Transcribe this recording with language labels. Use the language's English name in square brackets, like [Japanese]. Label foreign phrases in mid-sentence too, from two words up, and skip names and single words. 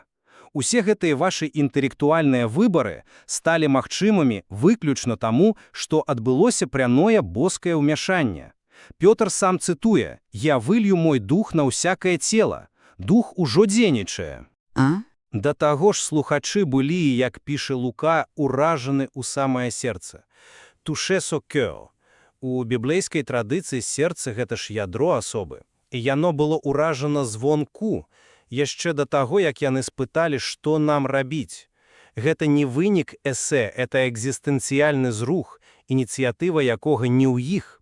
[Belarusian] Усе гэтыя вашы інтэлектуальныя выбары сталі магчымымі выключна таму, што адбылося пряное боскае ўмяшанне. Пётр сам цытуе: «Я вылью мой дух на ўсякае цела». Дух ужо дзейнічае. Да таго ж слухачы былі, як піша Лука, уражаны ў самае сэрца. [French] Touché au cœur. [Belarusian] У біблейскай традыцыі сэрца – гэта ж ядро асобы. І яно было ўражана звонку, яшчэ да таго, як яны спыталі, што нам рабіць. Гэта не вынік эсэ, это экзістэнцыяльны зрух, ініцыятыва якога не ў іх.